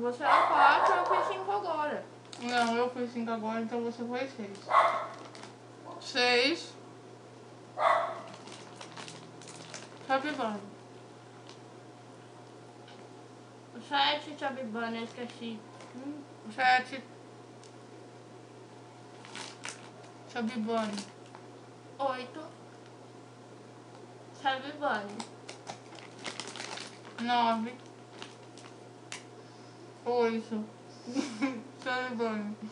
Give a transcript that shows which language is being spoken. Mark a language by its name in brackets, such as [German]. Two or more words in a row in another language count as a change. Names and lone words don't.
[Portuguese] Você era 4, eu fui 5 agora. Não, eu fui 5 agora, então você foi 6. 6. Chubby Bunny. 7, Chubby Bunny, eu esqueci. 7. Chubby Bunny. 8. Chubby Bunny. 9. 8. Chubby Bunny.